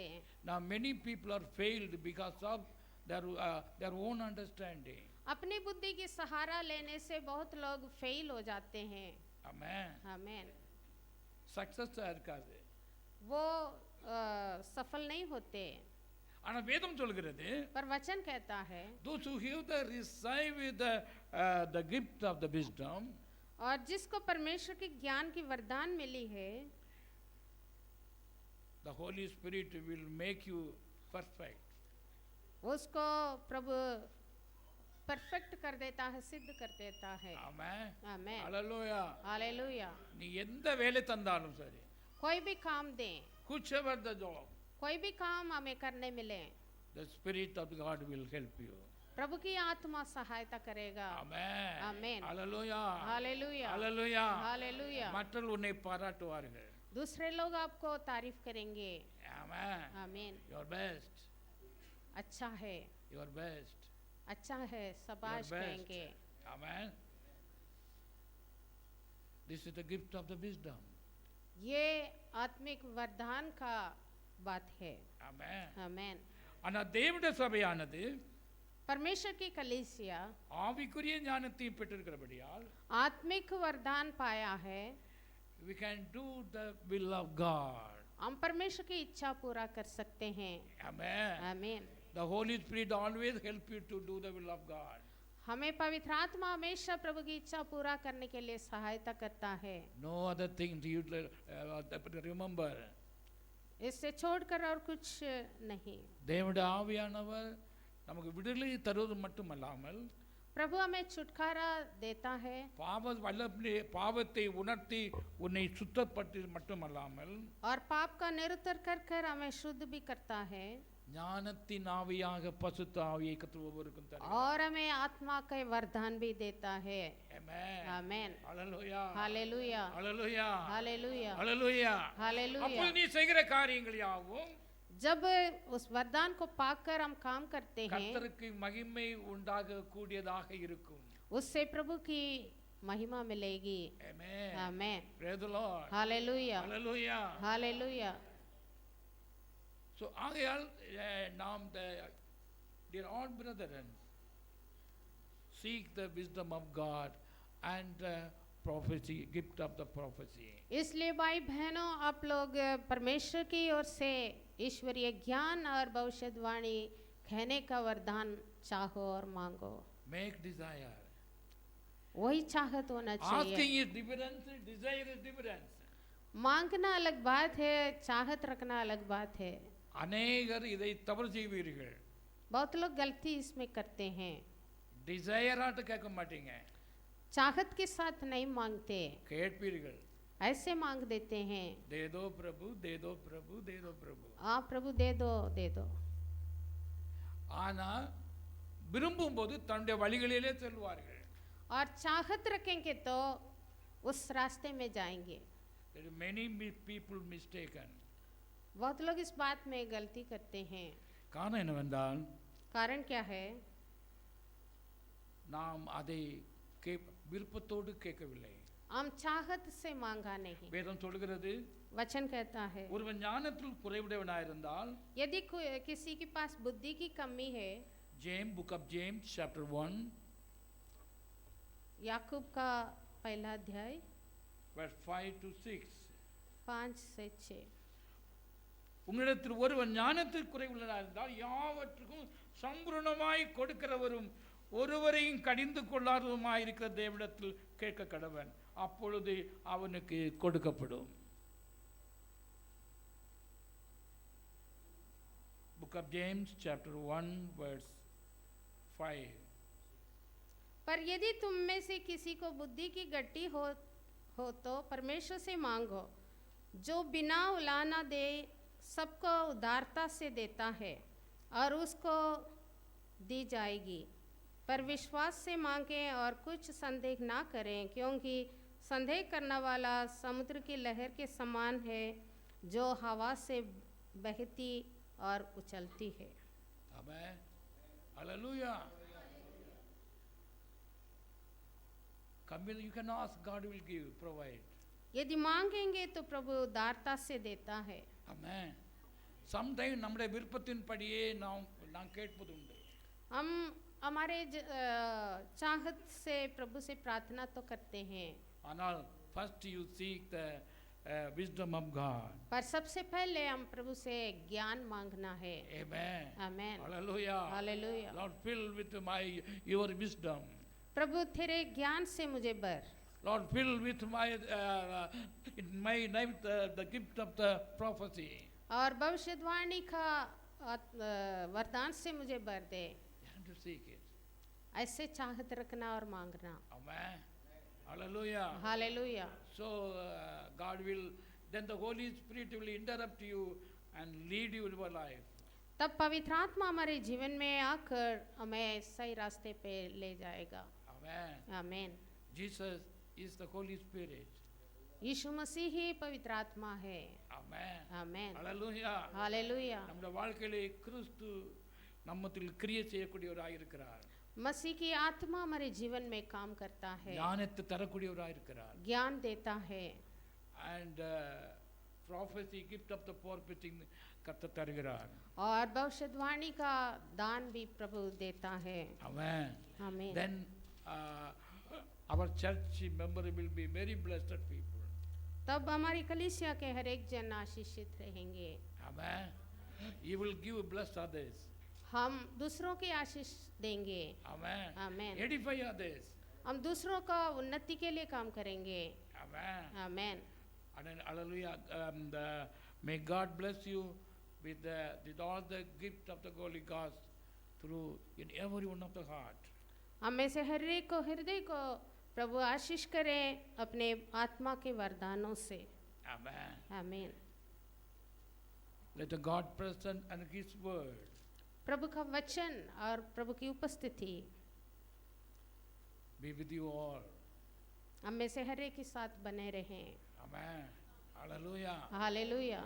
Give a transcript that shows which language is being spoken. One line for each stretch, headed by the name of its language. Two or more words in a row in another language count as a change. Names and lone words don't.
English: Now many people are failed because of their own understanding.
Hindi: अपनी बुद्धि की सहारा लेने से बहुत लोग फेल हो जाते हैं.
English: Amen.
Hindi: आमीन.
Tamil: Success இருக்காது.
Hindi: वो सफल नहीं होते.
Tamil: ஆனா வேதம் சொல்கிறது,
Hindi: पर वचन कहता है
English: those who have the receive the gift of the wisdom,
Hindi: और जिसको परमेश्वर के ज्ञान की वरदान मिली है,
English: the Holy Spirit will make you perfect.
Hindi: उसको प्रभु परफेक्ट कर देता है, सिद्ध कर देता है.
English: Amen.
Hindi: आमीन.
English: Hallelujah.
Hindi: हालेलुया.
Tamil: நீ எந்த வேலை தந்தாலும் சரி,
Hindi: कोई भी काम दें,
English: whichever the job,
Hindi: कोई भी काम हमें करने मिले,
English: the Spirit of God will help you.
Hindi: प्रभु की आत्मा सहायता करेगा.
English: Amen. Amen. Hallelujah.
Hindi: हालेलुया.
English: Hallelujah.
Hindi: हालेलुया.
Tamil: மற்றவர்கள் உன்னை பாராட்டுவார்கள்.
Hindi: दूसरे लोग आपको तारीफ करेंगे.
English: Amen.
Hindi: आमीन.
English: Your best.
Hindi: अच्छा है,
English: Your best.
Hindi: अच्छा है, शाबाश
English: Your best.
Hindi: कहेंगे.
English: Amen. This is the gift of the wisdom.
Hindi: ये आत्मिक वरदान का बात है.
English: Amen.
Hindi: आमीन.
Tamil: ஆனா தேவனுடைய சபையானது
Hindi: परमेश्वर की कलीसिया
Tamil: ஆவிக்குரிய ஞானத்தையும் பெற்றிருக்கிறபடியால்
Hindi: आत्मिक वरदान पाया है,
English: we can do the will of God.
Hindi: हम परमेश्वर की इच्छा पूरा कर सकते हैं।
English: Amen.
Hindi: आमीन।
English: The Holy Spirit always help you to do the will of God.
Hindi: हमें पवित्र आत्मा हमेशा प्रभु की इच्छा पूरा करने के लिए सहायता करता है।
English: No other thing you remember.
Hindi: इससे छोड़कर और कुछ नहीं।
Tamil: தேவனுடைய ஆவியானவர் நமக்கு விடுதலை தருவது மட்டுமல்லாமல்
Hindi: प्रभु हमें छुटकारा देता है,
Tamil: பாவத்தை உணர்த்தி உன்னை சுத்தப்படுத்தி மட்டுமல்லாமல்
Hindi: और पाप का निरुत्तर कर कर हमें शुद्ध भी करता है,
Tamil: ஞானத்தின் ஆவியாக பசுத்த ஆவியை கர்த்தர் ஒவ்வொருவருக்கும் தருகிறார்.
Hindi: और हमें आत्मा का वरदान भी देता है।
English: Amen.
Hindi: आमेन।
English: Hallelujah.
Hindi: हालेलुया।
English: Hallelujah.
Hindi: हालेलुया।
English: Hallelujah.
Hindi: हालेलुया।
Tamil: அப்பொழுது நீ செய்கிற காரியங்கள் யாவும்
Hindi: जब उस वरदान को पाकर हम काम करते हैं,
Tamil: கர்த்தருக்கு மகிமை உண்டாக கூடியதாக இருக்கும்.
Hindi: उससे प्रभु की महिमा मिलेगी।
English: Amen.
Hindi: आमेन।
English: Praise the Lord.
Hindi: हालेलुया।
English: Hallelujah.
Hindi: हालेलुया।
English: So
Tamil: ஆகையால் நாம்
English: dear all brethren seek the wisdom of God and prophecy, gift of the prophecy.
Hindi: इसलिए भाई बहनों, आप लोग परमेश्वर की ओर से ईश्वरीय ज्ञान और भविष्यवाणी कहने का वरदान चाहो और मांगो।
English: Make desire.
Hindi: वही चाहत होना चाहिए।
English: Asking is different, desire is different.
Hindi: मांगना अलग बात है, चाहत रखना अलग बात है।
Tamil: अनेगर இதை தவறு செய்வீர்கள்.
Hindi: बहुत लोग गलती इसमें करते हैं।
Tamil: डिजायर ஆட்டு கேட்க மாட்டீங்க,
Hindi: चाहत के साथ नहीं मांगते,
Tamil: கேட்பீர்கள்.
Hindi: ऐसे मांग देते हैं, दे दो प्रभु, दे दो प्रभु, दे दो प्रभु. आप प्रभु दे दो, दे दो।
Tamil: ஆனா விரும்பும்போது தன்னுடைய வழிகளிலே செல்வார்கள்.
Hindi: और चाहत रखेंगे तो उस रास्ते में जाएंगे।
English: There are many people mistaken.
Hindi: बहुत लोग इस बात में गलती करते हैं।
Tamil: காரணம் என்னவென்றால்
Hindi: कारण क्या है?
Tamil: நாம் அதை விருப்பத்தோடு கேட்கவில்லை.
Hindi: हम चाहत से मांगा नहीं।
Tamil: வேதம் சொல்கிறது,
Hindi: वचन कहता है,
Tamil: ஒருவன் ஞானத்தில் குறைவுடையவனாயிருந்தால்,
Hindi: यदि किसी के पास बुद्धि की कमी है,
English: James, Book of James chapter 1
Hindi: याकूब का पहला अध्याय
English: verse 5 to 6.
Hindi: 5 से 6।
Tamil: உங்களிடத்தில் ஒருவன் ஞானத்தில் குறைவுள்ளவனாயிருந்தால் யாவற்றுக்கும் சம்பூர்ணமாய் கொடுக்கிறவரும் ஒருவரையும் கடிந்து கொள்ளாதவருமாயிருக்கிற தேவனிடத்தில் கேட்க கடவன், அப்பொழுது அவனுக்கு கொடுக்கப்படும்.
English: Book of James chapter 1 verse 5.
Hindi: पर यदि तुम में से किसी को बुद्धि की गट्टी हो तो परमेश्वर से मांगो, जो बिना उलाना दे सबको उदारता से देता है, और उसको दी जाएगी। पर विश्वास से मांगें और कुछ संदेह ना करें, क्योंकि संदेह करने वाला समुद्र की लहर के समान है, जो हवा से बहती और उछलती है। आमेन, हालेलुया।
English: You can ask, God will give, provide.
Hindi: यदि मांगेंगे तो प्रभु उदारता से देता है।
Tamil: आमेन। Sometimes நம்முடைய விருப்பத்தின்படியே நாம் கேட்பதுண்டு.
Hindi: हम हमारे चाहत से प्रभु से प्रार्थना तो करते हैं,
English: ஆனால் first you seek the wisdom of God.
Hindi: पर सबसे पहले हम प्रभु से ज्ञान मांगना है।
English: Amen.
Hindi: आमेन।
English: Hallelujah.
Hindi: हालेलुया।
English: Lord, fill with your wisdom.
Hindi: प्रभु तेरे ज्ञान से मुझे भर।
English: Lord, fill with my life the gift of the prophecy.
Hindi: और भविष्यवाणी का वरदान से मुझे भर दे।
English: You have to seek it.
Hindi: ऐसे चाहत रखना और मांगना।
English: Amen. Hallelujah.
Hindi: हालेलुया।
English: So God will, then the Holy Spirit will interrupt you and lead you in your life.
Hindi: तब पवित्र आत्मा हमारे जीवन में आकर हमें सही रास्ते पे ले जाएगा।
English: Amen.
Hindi: आमेन।
English: Jesus is the Holy Spirit.
Hindi: यीशु मसीह ही पवित्र आत्मा है।
English: Amen.
Hindi: आमेन।
English: Hallelujah.
Hindi: हालेलुया।
Tamil: நம்முடைய வாழ்க்கையிலே கிறிஸ்து நம்மத்தில் கிரியை செய்யக்கூடியவராய் இருக்கிறார்.
Hindi: मसीह की आत्मा हमारे जीवन में काम करता है,
Tamil: ஞானத்தை தரக்கூடியவராய் இருக்கிறார்.
Hindi: ज्ञान देता है।
English: And prophecy, gift of the prophecy
Tamil: கர்த்தர் தருகிறார்.
Hindi: और भविष्यवाणी का दान भी प्रभु देता है.
English: Amen.
Hindi: आमीन.
English: Then our church member will be very blessed people.
Hindi: तब हमारी कलीसिया के हर एक जन आशीषित रहेंगे.
English: Amen. You will give bless others.
Hindi: हम दूसरों की आशीष देंगे.
English: Amen.
Hindi: आमीन.
English: Edify others.
Hindi: हम दूसरों का उन्नति के लिए काम करेंगे.
English: Amen.
Hindi: आमीन.
English: And then, hallelujah. May God bless you with all the gift of the Holy Ghost through in every one of the heart.
Hindi: हम में से हर एक को हृदय को प्रभु आशीष करें अपने आत्मा के वरदानों से.
English: Amen.
Hindi: आमीन.
English: Let the God present and His word
Hindi: प्रभु का वचन और प्रभु की उपस्थिति
English: be with you all.
Hindi: हम में से हर एक के साथ बने रहें.
English: Amen. Hallelujah.
Hindi: हालेलुया.